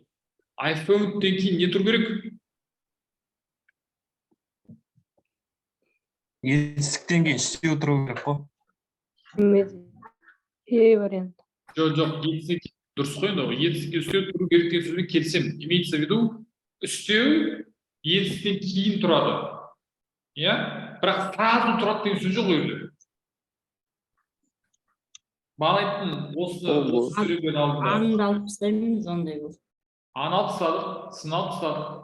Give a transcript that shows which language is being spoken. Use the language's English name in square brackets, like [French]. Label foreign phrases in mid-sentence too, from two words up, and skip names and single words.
[Kazakh] iPhone-ден кейін не тұру керек? Етістіктен кейін істеу тұру керек қой. Вариант. Жоқ, етістік дұрыс қой енді, етістікке істеу тұру керек деген сөзбен келсем. [Russian] Имеется в виду, [Kazakh] істеу етістіктен кейін тұрады. Бірақ сразу тұрады деген сөз жоқ өзі. Бағана айттым, осы сөйлемден алдында. Анды алып тастаймыз, ондай болды. Аны алып тастадық, сын алып тастадық.